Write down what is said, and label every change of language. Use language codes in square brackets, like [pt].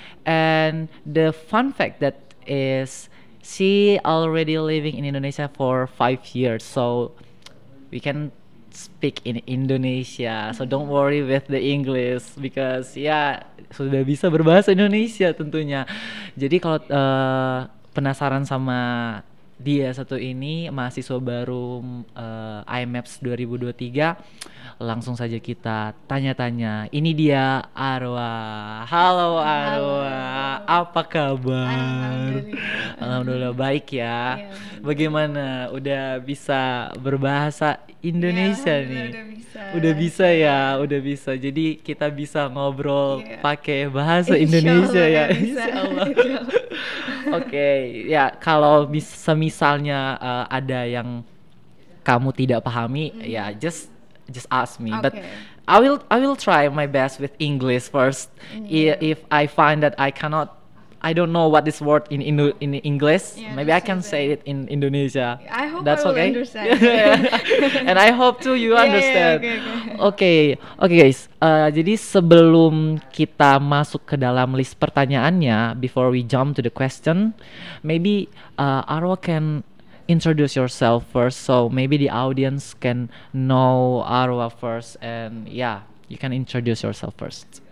[en] And the fun fact that is she already living in Indonesia for 5 years, so we can speak in Indonesia, so don't worry with the English because [id] ya sudah bisa berbahasa Indonesia tentunya. Jadi kalau penasaran sama dia satu ini mahasiswa baru IMAPS 2023, langsung saja kita tanya-tanya. Ini dia Arwa. Halo Arwa, apa kabar? Alhamdulillah baik ya. Bagaimana? Udah bisa berbahasa Indonesia nih? Udah bisa ya, udah bisa. Jadi kita bisa ngobrol pakai bahasa Indonesia ya. Insyaallah. Oke, ya kalau misalnya ada yang kamu tidak pahami, ya [en] just ask me. But I will try my best with English first. If I find that I don't know what this word in English. Maybe I can say it in Indonesia. I hope That's I will okay? understand. And I hope too you understand. Okay, guys. [id] Jadi sebelum kita masuk ke dalam list pertanyaannya, [en] before we jump to the question, maybe Arwa can introduce yourself first, so maybe the audience can know Arwa first, and yeah, you can introduce yourself first.